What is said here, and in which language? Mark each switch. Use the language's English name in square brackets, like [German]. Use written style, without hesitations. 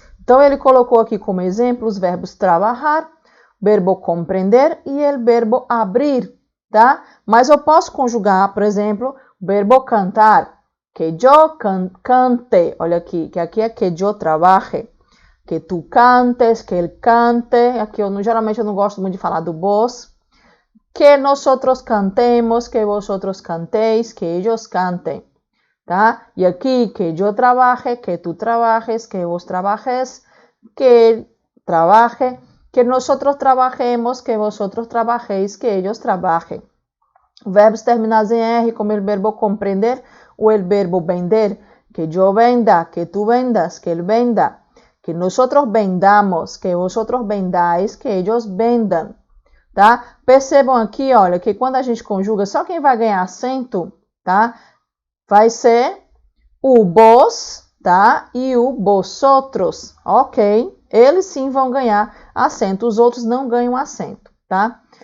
[Portuguese] Então, ele colocou aqui como exemplo os verbos trabalhar, verbo compreender e o verbo abrir. Tá? Mas eu posso conjugar, por exemplo, o verbo cantar, que eu cante, olha aqui, que aqui é que eu trabalhe. que tu cantes, que ele cante. Aqui geralmente eu não gosto muito de falar do vos. [Spanish] Que nosotros cantemos, que vosotros cantéis, que ellos cantem. [Portuguese] Tá? E aqui, que eu [Spanish] trabaje, que tu trabajes, que vos trabajes, que él trabaje, que nosotros trabajemos, que vosotros trabajéis, que ellos trabajen. [Portuguese] Verbos terminados em R, como o verbo compreender ou o verbo vender. [Spanish] Que yo venda, que tú vendas, que él venda. Que nosotros vendamos, que vosotros vendáis, que ellos vendan. [Portuguese] Tá? Percebam aqui, olha, que quando a gente conjuga, só quem vai ganhar acento, tá? Vai ser o vos, tá? E o vosotros, ok? Eles sim vão ganhar acento, os outros não ganham acento, tá?